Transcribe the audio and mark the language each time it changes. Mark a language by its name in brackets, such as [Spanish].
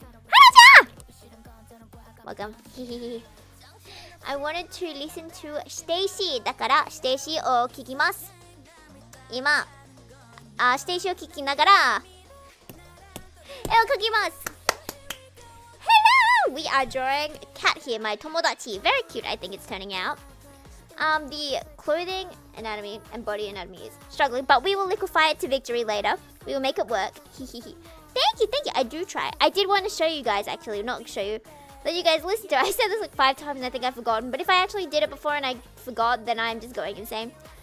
[English] Hanaja! Welcome. I wanted to listen to Stacy. [Japanese] だから Stacy を聞きます。今、Stacy を聞きながら絵を描きます。 [English] Hello! We are drawing a cat here, my tomodachi. Very cute, I think it's turning out. The clothing anatomy and body anatomy is struggling, but we will liquefy it to victory later. We will make it work. Thank you. I do try. I did want to show you guys, actually, not show you, let you guys listen to it. I said this like 5 times and I think I've forgotten, but if I actually did it before and I forgot, then I'm just going insane.